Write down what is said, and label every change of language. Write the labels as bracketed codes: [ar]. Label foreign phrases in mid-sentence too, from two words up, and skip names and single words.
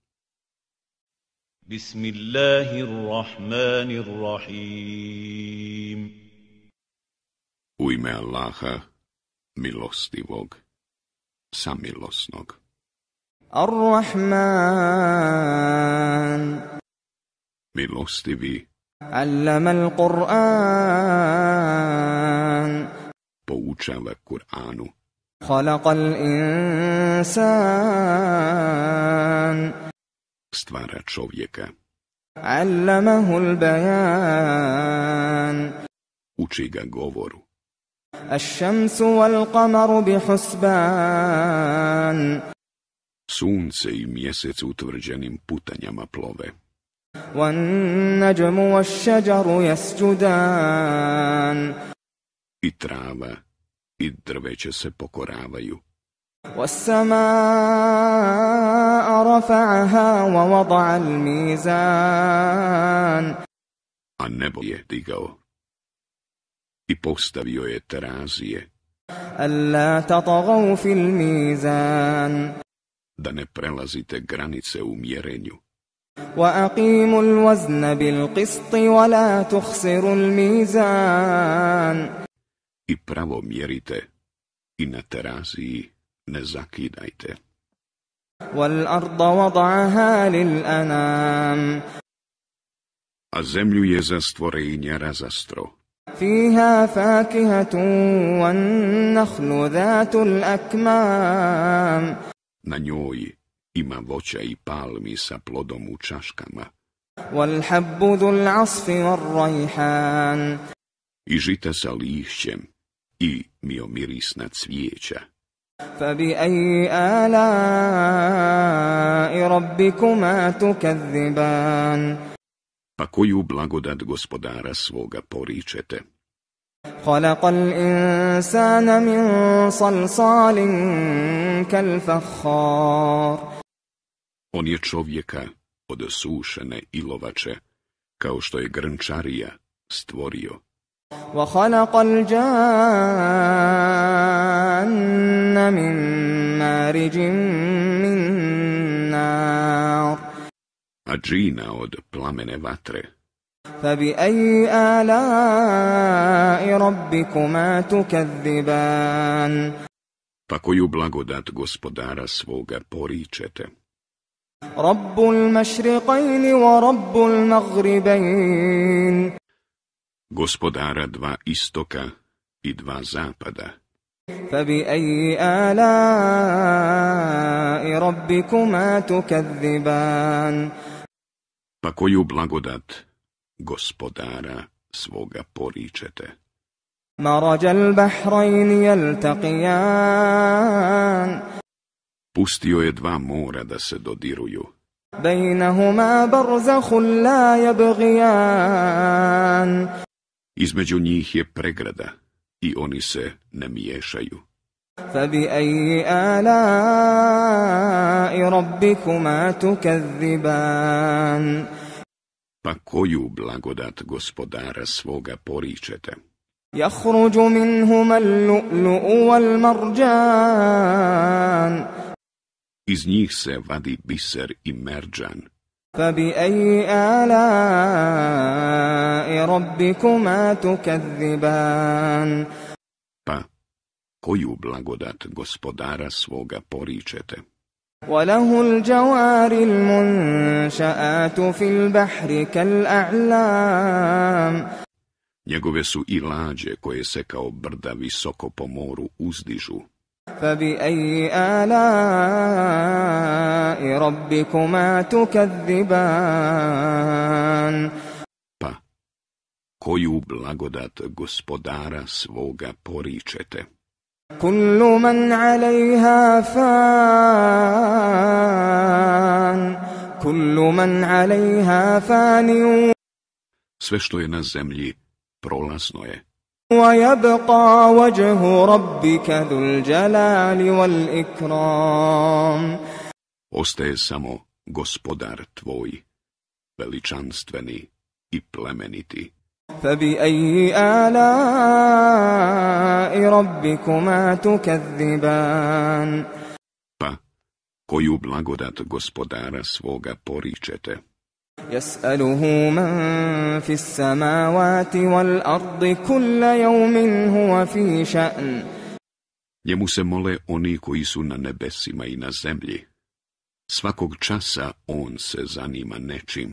[ar] بِسْمِ اللَّهِ الرَّحْمَٰنِ الرَّحِيمِ. [bs] U ime Allaha, milostivog, samilosnog. [ar] Ar-Rahman. [bs] Milostivi, [ar] عَلَّمَ الْقُرْآنَ. [bs] poučava Kur'anu. [ar] خَلَقَ الْإِنسَانَ. [bs] Stvara čovjeka. [ar] عَلَّمَهُ الْبَيَانَ. [bs] Uči ga govoru. [ar] الشَّمْسُ وَالْقَمَرُ بِحُسْبَانٍ. [bs] Sunce i mjesec utvrđenim putanjama plove. [ar] وَالنَّجْمُ وَالشَّجَرُ يَسْجُدَانِ. [bs] I trava i drveće se pokoravaju. [ar] وَالسَّمَاءَ رَفَعَهَا وَوَضَعَ الْمِيزَانَ. [bs] A nebo je digao i postavio je terazije, [ar] أَلَّا تَطْغَوْا فِي الْمِيزَانِ. [bs] da ne prelazite granice u mjerenju. [ar] وَأَقِيمُوا الْوَزْنَ بِالْقِسْطِ وَلَا تُخْسِرُوا الْمِيزَانَ. [bs] I pravo mjerite i na teraziji ne zakidajte. [ar] وَالْأَرْضَ وَضَعَهَا لِلْأَنَامِ. [bs] A zemlju je za stvorenja razastro. [ar] فِيهَا فَاكِهَةٌ وَالنَّخْلُ ذَاتُ الْأَكْمَامِ. [bs] Na njoj ima voća i palmi sa plodom u čaškama. [ar] وَالْحَبُّ ذُو الْعَصْفِ وَالرَّيْحَانِ. [bs] I žita sa lišćem i miomirisna cvijeća. [ar] فَبِأَيِّ آلَاءِ رَبِّكُمَا تُكَذِّبَانِ. [bs] Pa koju blagodat gospodara svoga poričete? [ar] خَلَقَ الْإِنسَانَ مِنْ صَلْصَالٍ كَالْفَخَّارِ. [bs] On je čovjeka od sušene ilovače, kao što je grnčarija, stvorio. [ar] وَخَلَقَ الْجَانَّ مِنْ مَارِجٍ مِنْ نَارٍ. [bs] A džina od plamene vatre. [ar] فَبِأَيِّ آلَاءِ رَبِّكُمَا تُكَذِّبَانِ. [bs] Pa koju blagodat gospodara svoga poričete? [ar] رَبُّ الْمَشْرِقَيْنِ وَرَبُّ الْمَغْرِبَيْنِ. [bs] Gospodara dva istoka i dva zapada. [ar] فَبِأَيِّ آلَاءِ رَبِّكُمَا تُكَذِّبَانِ. [bs] Pa koju blagodat gospodara svoga poričete? [ar] مَرَجَ الْبَحْرَيْنِ يَلْتَقِيَانِ. [bs] Pustio je dva mora da se dodiruju. [ar] بَيْنَهُمَا بَرْزَخٌ لَا يَبْغِيَانِ. [bs] Između njih je pregrada i oni se ne miješaju. [ar] فَبِأَيِّ آلَاءِ رَبِّكُمَا تُكَذِّبَانِ. [bs] Pa koju blagodat gospodara svoga poričete? [ar] يَخْرُجُ مِنْهُمَا اللُّؤْلُؤُ وَالْمَرْجَانُ. [bs] Iz njih se vadi biser i merdžan. [ar] فَبِأَيِّ آلَاءِ رَبِّكُمَا تُكَذِّبَانِ. [bs] Pa koju blagodat gospodara svoga poričete? [ar] وَلَهُ الْجَوَارِ الْمُنْشَآتُ فِي الْبَحْرِ كَالْأَعْلَامِ. [bs] Njegove su i lađe koje se kao brda visoko po moru uzdižu. [ar] فَبِأَيِّ آلَاءِ رَبِّكُمَا تُكَذِّبَانِ. [bs] Pa koju blagodat gospodara svoga poričete? [ar] كُلُّ مَنْ عَلَيْهَا فَانٍ. كُلُّ مَنْ عَلَيْهَا فَانٍ. [bs] Sve što je na zemlji prolazno je. [ar] وَيَبْقَى وَجْهُ رَبِّكَ ذُو الْجَلَالِ وَالْإِكْرَامِ. [bs] Ostaje samo gospodar tvoj, veličanstveni i plemeniti. [ar] فبأي آلاء ربكما تكذبان [bs] Pa, koju blagodat gospodara svoga poričete? [ar] يسأله من في السماوات والأرض كل يوم هو في شأن [bs] Njemu se mole oni koji su na nebesima i na zemlji. Svakog časa on se zanima nečim.